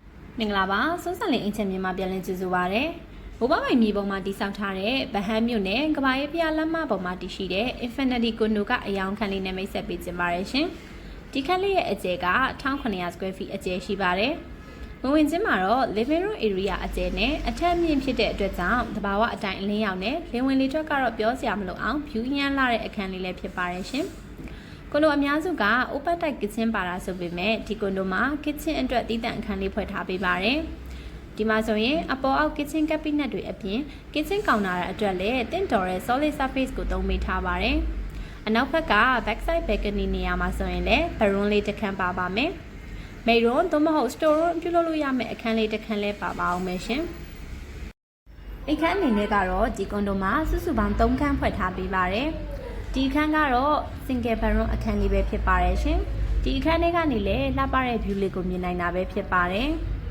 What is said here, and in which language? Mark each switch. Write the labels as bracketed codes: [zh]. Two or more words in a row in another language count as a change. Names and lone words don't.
[my] မင်္ဂလာပါစိုးစံလင်းအင်ချင်မြန်မာပြန်လည်ကြိုဆိုပါရစေ။ဘိုးဘပိုင်မြေပုံမှာတိစောက်ထားတဲ့ဗဟန်းမြို့နယ်ကဘာရေးဖျားလမ်းမပုံမှာတည်ရှိတဲ့ Infinity Condo ကအယောင်ခန်းလေးနဲ့မိတ်ဆက်ပေးခြင်းပါတယ်ရှင်။ဒီခန်းလေးရဲ့အကျယ်က1900 [en] square feet [my] အကျယ်ရှိပါတယ် ။ဝင်ချင်းမှာတော့ [en] living room area [my] အကျယ်နဲ့အထက်မြင့်ဖြစ်တဲ့အတွက်ကြောင့်တဘာဝအတိုင်းအလင်းရောင်နဲ့လင်းဝင်လေထွက်ကတော့ပြောစရာမလိုအောင် view ရမ်းလာတဲ့အခန်းလေးလည်းဖြစ်ပါတယ် ရှင်။ကွန်ဒိုအများစုက [en] open type kitchen [my] ပါတာဆိုပေမဲ့ဒီကွန်ဒိုမှာ kitchen အတွက်တည်တံ့အခန်းလေးဖွဲ့ထားပေးပါတယ်။ဒီမှာဆိုရင်အပေါ်အောက် [en] kitchen cabinet [my] တွေအပြင် [en] kitchen counter [my] အတွက်လည်းတင့်တော်တဲ့ [en] solid surface [my] ကိုသုံးပေးထားပါတယ်။အနောက်ဘက်က [en] backside balcony [my] နေရာမှာဆိုရင်လည်း bedroom လေးတစ်ခန်းပါပါမယ်။ [en] main room [my] သို့မဟုတ် [en] store room [my] ပြုလုပ်လို့ရမယ့်အခန်းလေးတစ်ခန်းလည်းပါပါအောင်မယ်ရှင်။အခန်းအနေနဲ့ကတော့ဒီကွန်ဒိုမှာစုစုပေါင်း3ခန်းဖွဲ့ထားပေးပါတယ်။ဒီအခန်းကတော့ [en] single bedroom [my] အခန်းလေးပဲဖြစ်ပါတယ်ရှင်။ဒီအခန်းလေးကနေလည်းလှပတဲ့ view လေးကိုမြင်နိုင်တာပဲဖြစ်ပါတယ်။